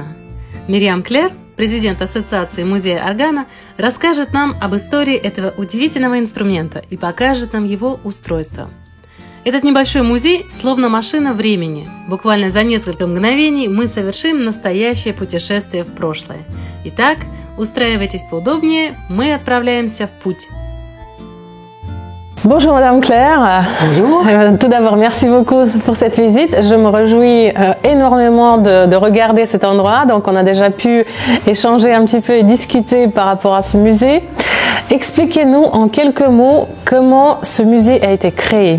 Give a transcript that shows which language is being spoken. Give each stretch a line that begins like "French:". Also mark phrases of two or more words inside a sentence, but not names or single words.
Russian: Мириам Клер, президент Ассоциации музея органа, расскажет нам об истории этого удивительного инструмента и покажет нам его устройство. Этот небольшой музей словно машина времени. Буквально за несколько мгновений мы совершим настоящее путешествие в прошлое. Итак, устраивайтесь поудобнее, мы отправляемся в путь.
French: Bonjour Madame Claire. Bonjour. Tout d'abord, merci beaucoup pour cette visite. Je me réjouis énormément de regarder cet endroit. Donc on a déjà pu échanger un petit peu et discuter par rapport à ce musée. Expliquez-nous en quelques mots comment ce musée a été créé.